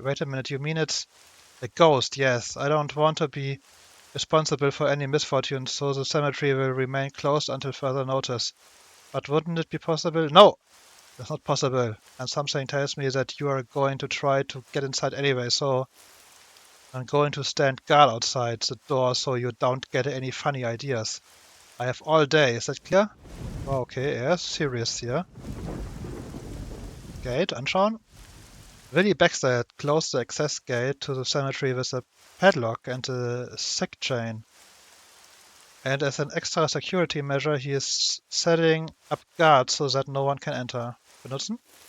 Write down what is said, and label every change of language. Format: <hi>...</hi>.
<en>Wait a minute, you mean it's a ghost? Yes. I don't want to be responsible for any misfortune, so the cemetery will remain closed until further notice. But wouldn't it be possible? No! That's not possible. And something tells me that you are going to try to get inside anyway, so I'm going to stand guard outside the door so you don't get any funny ideas. I have all day, is that clear?</en> <de>Oh, okay, er ist serious hier. Gate, anschauen.</de> <en>Willie Baxter had closed the access gate to the cemetery with a padlock and a sack chain. And as an extra security measure, he is setting up guards so that no one can enter.</en> <de>Benutzen?</de>